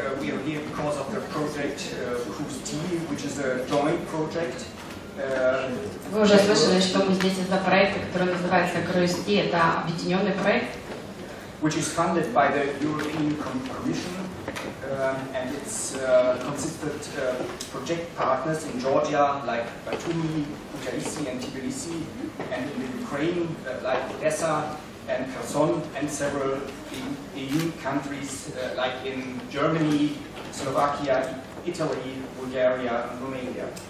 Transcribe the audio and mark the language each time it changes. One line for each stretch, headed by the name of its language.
English: We are here because of the project CruiseT, which is a joint project.
Russian: Вы уже слышали, что мы здесь из-за проекта, который называется CruiseT. Это объединенный проект,
English: which is funded by the European Commission and it's consisted project partners in Georgia like Batumi, Kutaisi, and Tbilisi, and in the Ukraine like Odessa and Kherson, and several EU countries like in Germany, Slovakia, Italy, Bulgaria, and Romania.